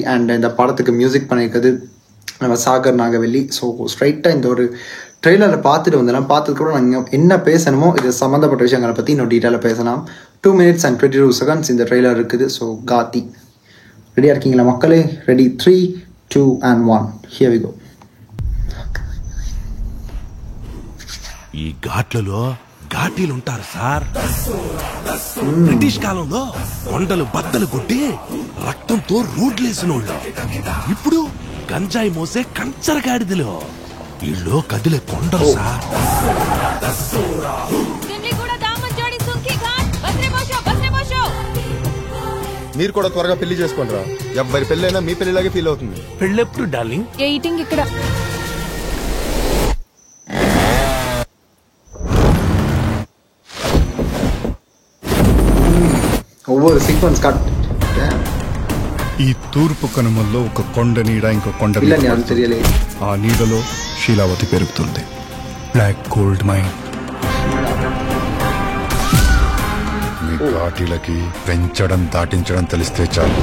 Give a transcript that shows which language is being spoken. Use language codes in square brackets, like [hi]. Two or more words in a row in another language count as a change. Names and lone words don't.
[ta] அண்ட் இந்த படத்துக்கு மியூசிக் பண்ணியிருக்கிறது நம்ம சாகர் நாகவெல்லி. ஸோ ஸ்ட்ரைட்டாக இந்த ஒரு ட்ரெய்லரை பார்த்துட்டு வந்தேன். பார்த்ததுக்கப்புறம் நாங்கள் என்ன பேசணுமோ இது சம்மந்தப்பட்ட விஷயங்களை பற்றி இன்னும் டீட்டெயிலாக பேசலாம். [en] 2 minutes and 22 seconds [ta] இந்த ட்ரெய்லர் இருக்குது. ஸோ காத்தி ரெடியாக இருக்கீங்களா மக்களே? [en] ரெடி 3, 2 and 1. Here we go. [te] ఈ ఘాట్లలో ఘాటీలు ఉంటారు సార్. బ్రిటిష్ కాలంలో కొండలు బద్దలు కొట్టి రక్తంతో రోడ్లేసినోళ్ళు ఇప్పుడు గంజాయి మోసే కంచరగాడిదలు. వీళ్ళు కదిలే కొండలు సార్. మీరు కూడా త్వరగా పెళ్లి చేసుకోండిరా. ఎవరి పెళ్ళైనా మీ పెళ్లిలాగే ఫీల్ అవుతుంది. పెళ్ళెప్పుడు డార్లింగ్? ఎయిటింగ్ ఇక్కడ. [ta] ஒவ்வொரு [en] sequence cut. [te] ఈ తూర్పు కనుమల్లో ఒక కొండ నీడ ఇంకో కొండ తెలియలే. ఆ నీడలో శీలావతి పెరుగుతుంది. [en] black gold mine. [te] మీ ఘాటీలకి పెంచడం దాటించడం తెలిస్తే చాలు.